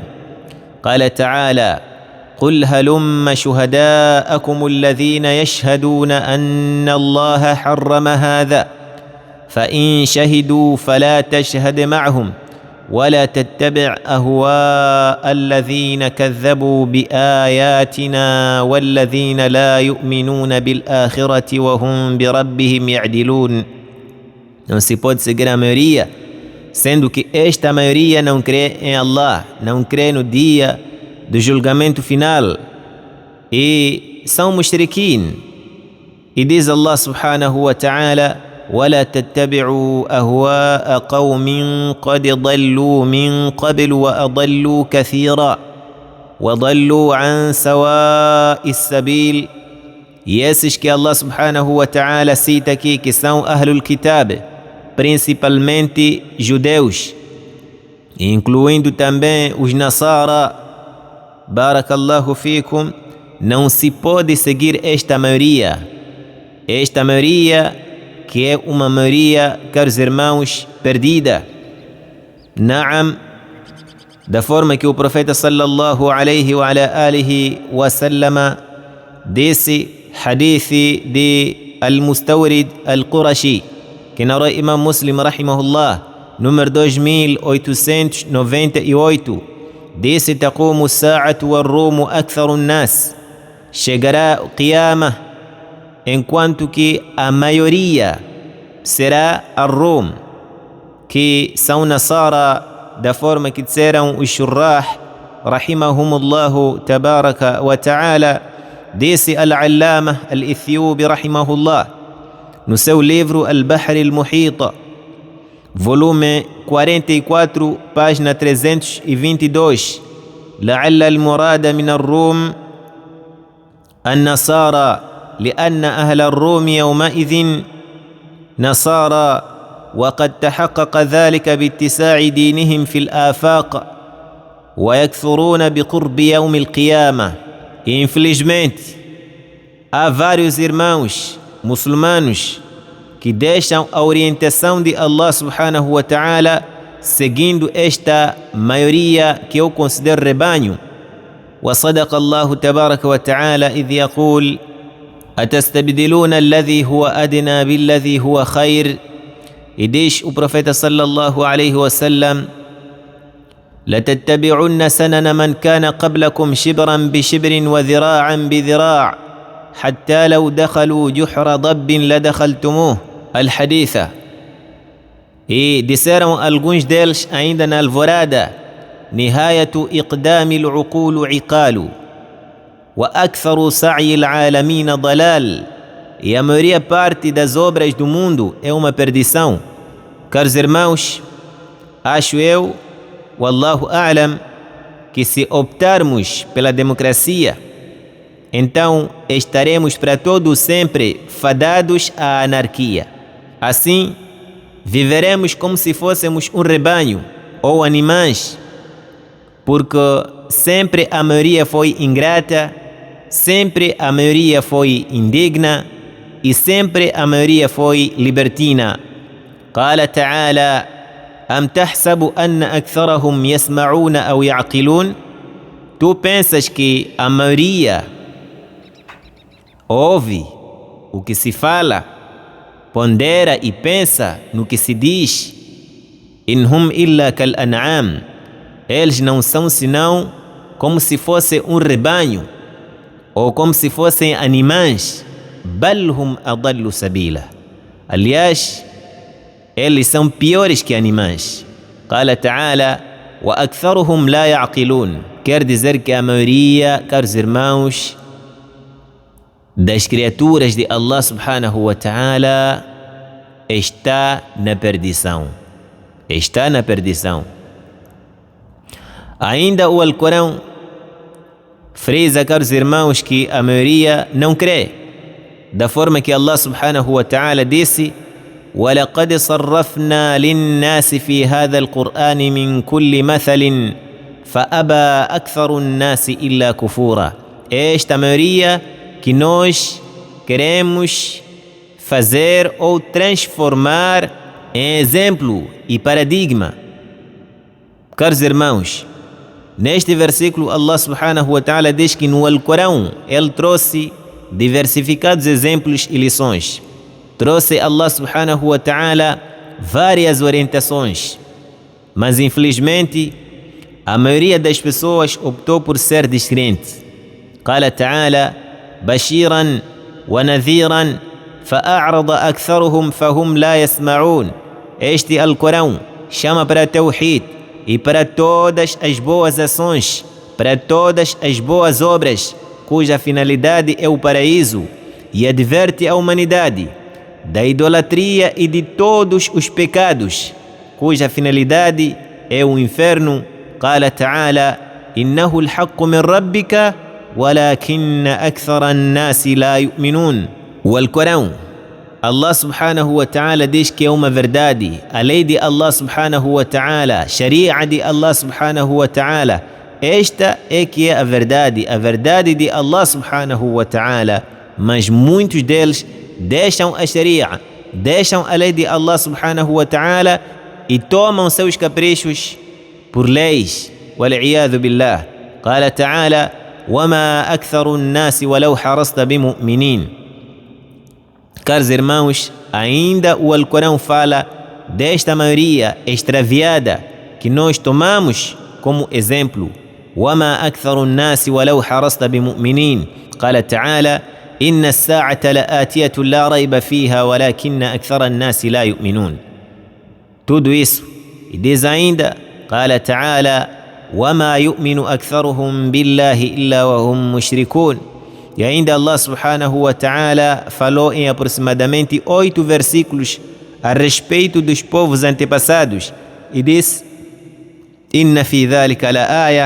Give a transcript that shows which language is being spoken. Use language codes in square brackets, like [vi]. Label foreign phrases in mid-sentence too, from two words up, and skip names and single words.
[ar] قال تعالى: قل هلم شهداءكم الذين يشهدون أن الله حرم هذا فإن شهدوا فلا تشهد معهم ولا تتبع أهواء الذين كذبوا بآياتنا والذين لا يؤمنون بالآخرة وهم بربهم يعدلون. [pt] Não se pode seguir a maioria, sendo que esta maioria não crê em Allah, não crê no dia do julgamento final e são mushrikin. E diz [ar] الله سبحانه وتعالى: ولا تتبعوا أهواء قوم قد ضلوا من قبل وأضلوا كثيرا وضلوا عن سواء السبيل. [pt] E esses que [ar] الله سبحانه وتعالى [pt] cita aqui, que são [ar] أهل الكتاب, [pt] principalmente judeus, incluindo também os Nasara, [ar] بارك الله فيكم, [pt] não se pode seguir esta maioria que é uma maioria, caros irmãos, perdida. Naam, da forma que o profeta [ar] صلى الله عليه وعلى آله وسلم [pt] disse, hadith de Al-Mustawrid Al-Qurashi, que narrou Imam Muslim rahimahullah, número 2898, disse: [ar] تقوم الساعة والروم أكثر الناس. [pt] Chegará o Qiyamah enquanto que a maioria será a Rum, que são Nasara, da forma que disseram os Shurrah [ar] رحمهم الله تبارك وتعالى. [pt] Disse Al-Allama Al-Ethiopi rahimahullah no seu livro Al-Bahr Al-Muhita, volume 44, página 322: [ar] لعل المراد من الروم النصارى لأن أهل الروم يومئذ نصارى وقد تحقق ذلك باتساع دينهم في الآفاق ويكثرون بقرب يوم القيامة. [pt] Infelizmente, há vários irmãos muçulmanos que deixam a orientação de [ar] الله سبحانه وتعالى [pt] seguindo esta maioria que eu considero rebanho. [ar] وصدق الله تبارك وتعالى إذ يقول: أتستبدلون الذي هو أدنى بالذي هو خير. [pt] E diz o profeta [ar] صلى الله عليه وسلم: لتتبعن سنن من كان قبلكم شبرا بشبر وذراعا بذراع حتى لو دخلوا جحر ضب لدخلتموه. الحديثة. [pt] E disseram alguns deles ainda na alvorada: [ar] نهاية إقدام العقول عقال وأكثر سعي العالمين ضلال. [pt] E a maioria parte das obras do mundo é uma perdição. Caros irmãos, acho eu, [ar] والله أعلم, [pt] que se optarmos pela democracia, então estaremos para todo sempre fadados à anarquia. Assim, viveremos como se fôssemos um rebanho ou animais, porque sempre a maioria foi ingrata, sempre a maioria foi indigna e sempre a maioria foi libertina. [ar] قال تعالى: أم تحسب أن أكثرهم يسمعون أو يعقلون. [pt] Tu pensas que a maioria ouve o que se fala, pondera e pensa no que se diz? [ar] إن هم إلا كالأنعام. [pt] Eles não são senão como se fosse um rebanho ou como se fossem animais. [ar] بل هم أضل سبيلا. [pt] Aliás, eles são piores que animais. [ar] قال تعالى: وأكثرهم لا يعقلون. [pt] Quer dizer que a maioria, caros irmãos, das criaturas de [ar] الله سبحانه وتعالى [pt] está na perdição. Está na perdição. Ainda o Alcorão frisa, caros irmãos, que a maioria não crê, da forma que [ar] الله سبحانه وتعالى [pt] disse: [ar] وَلَقَدْ صَرَّفْنَا لِلنَّاسِ فِي هَذَا الْقُرْآنِ مِنْ كُلِّ مَثَلٍ فَأَبَى أَكْثَرُ النَّاسِ إِلَّا كُفُورًا. [pt] Esta maioria que nós queremos fazer ou transformar em exemplo e paradigma. Caros irmãos, neste versículo [ar] الله سبحانه وتعالى [pt] diz que no Alcorão ele trouxe diversificados exemplos e lições. Trouxe [ar] الله سبحانه وتعالى [pt] várias orientações, Mas infelizmente a maioria das pessoas optou por ser descrente. [ar] قال تعالى بشيرا ونذيرا فأعرض أكثرهم فهم لا يسمعون. [pt] Este Alcorão chama para Tawhid e para todas as boas ações, para todas as boas obras, cuja finalidade é o paraíso, e adverte a humanidade da idolatria e de todos os pecados, cuja finalidade é o inferno. [ar] قال تعالى إنه الحق من ربك ولكن أكثر الناس لا يؤمنون. [pt] O Alcorão, [ar] الله سبحانه وتعالى [pt] diz que é uma verdade, a lei de [ar] الله سبحانه وتعالى, [pt] sharia de [ar] الله سبحانه وتعالى, [pt] esta é que é a verdade de [ar] الله سبحانه وتعالى, [pt] mas muitos deles deixam a sharia, deixam a lei de [ar] الله سبحانه وتعالى [pt] e tomam seus caprichos por leis. [ar] والعياذ بالله. قال تعالى وَمَا أَكْثَرُ النَّاسِ وَلَوْ حَرَصْتَ بِمُؤْمِنِينَ. [pt] Caros irmãos, ainda o Alcorão fala desta maioria extraviada que nós tomamos como exemplo. [ar] وَمَا أَكْثَرُ النَّاسِ وَلَوْ حَرَصْتَ بِمُؤْمِنِينَ. قال تعالى إن الساعة لآتية لا ريب فيها ولكن أكثر الناس لا يؤمنون. [pt] Tudo isso. E diz ainda, [ar] قال تعالى وما يؤمن أكثرهم بالله إلا وهم مشركون. [pt] E ainda [ar] الله سبحانه وتعالى [pt] falou em aproximadamente 8 versículos a respeito dos povos antepassados e diz [ar] إن في ذلك لآية.